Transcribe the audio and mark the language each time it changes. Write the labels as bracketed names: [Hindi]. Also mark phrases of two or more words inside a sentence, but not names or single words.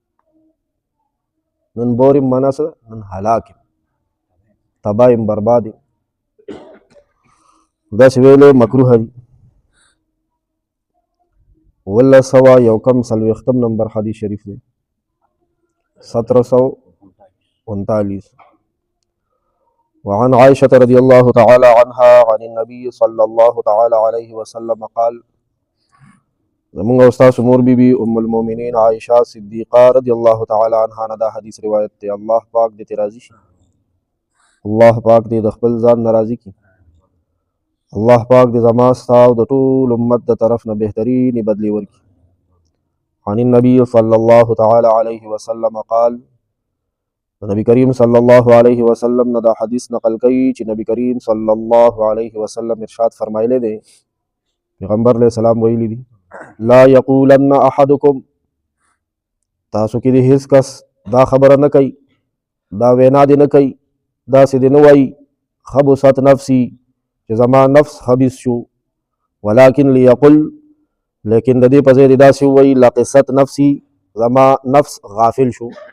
[Pashto] نن بور یم معنا څه؟ نن هلاک یم، تباه یم، برباد یم. داسې ویلو مکروه دي. 1941 نمبر حدیث شریف دی، 1739. [Arabic] وعن عائشة رضي الله تعالى عنها عن النبي صلى الله تعالى عليه وسلم قال. [Pashto] زمونږ استاد مور بی بی ام المؤمنین عائشہ صدیقہ [Arabic] رضی الله تعالی عنها [Pashto] نه دا حدیث روایت دی. الله پاک دې ته راضي شي، الله پاک دې د خپل ځان ناراضي کړي. الله پاک دې زما ستا او د ټول امت د طرف نه بهترینې بدلې ورکړي. [Arabic] عن النبي صلى الله تعالى عليه وسلم قال. [Pashto] نبی کریم [Arabic] صلی الله علیه [Pashto] وسلم نه دا حدیث نقل کوي چې نبی کریم صلی الله علیه وسلم ارشاد فرمایلی دی، پیغمبر علیه السلام ویلی دی، [Arabic] لا یقولن احدکم، [Pashto] تاسو کې د هیڅ کس دا خبره نه کوي، دا وینا دې نه کوي، داسې دې نه وایي [Arabic] خبثت نفسي [Pashto] چې زما نفس خبیث شو، [Arabic] ولکن لیقل، [Pashto] لیکن د دې په ځای دې داسې ووایي [Arabic] لقست نفسي، [Pashto] زما نفس غافل شو.